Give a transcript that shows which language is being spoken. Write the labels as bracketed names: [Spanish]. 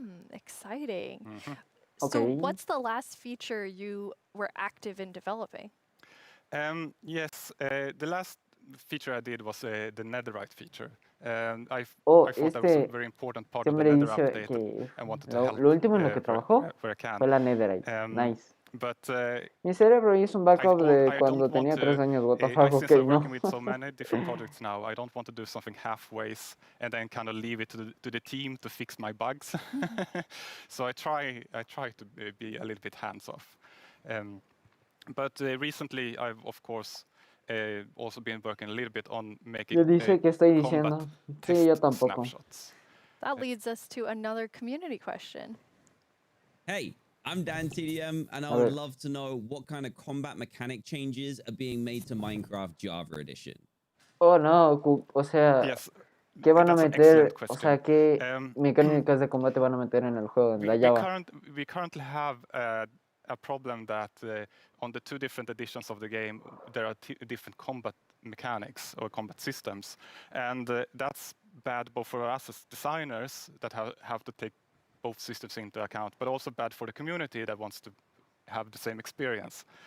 [English] Exciting. Okay. So what's the last feature you were active in developing? Yes, the last feature I did was the netherite feature. I thought that was a very important part of the nether update. I wanted to help [Spanish] lo último en lo que trabajó [English] where I can. [Spanish] fue la netherite. Nice. [English] But [Spanish] Mi cerebro hizo un backup de cuando tenía 3 años. [English] What the fuck, since okay, I'm no. working with so many different projects now, I don't want to do something halfways and then kind of leave it to the team to fix my bugs. So I try to be a little bit hands off. But recently I've of course also been working a little bit on making [Spanish] Yo dice que estoy diciendo. Sí, yo tampoco. [English] Snapshots. That leads us to another community question. Hey, I'm Dan TDM, and I would love to know what kind of combat mechanic changes are being made to Minecraft Java Edition. [Spanish] Oh no, o sea, ¿qué van a meter? O sea, ¿qué mecánicas de combate van a meter en el juego, en la Java? [English] We currently have a problem that on the 2 different editions of the game, there are different combat mechanics or combat systems. And that's bad both for us as designers that have to take both systems into account, but also bad for the community that wants to have the same experience.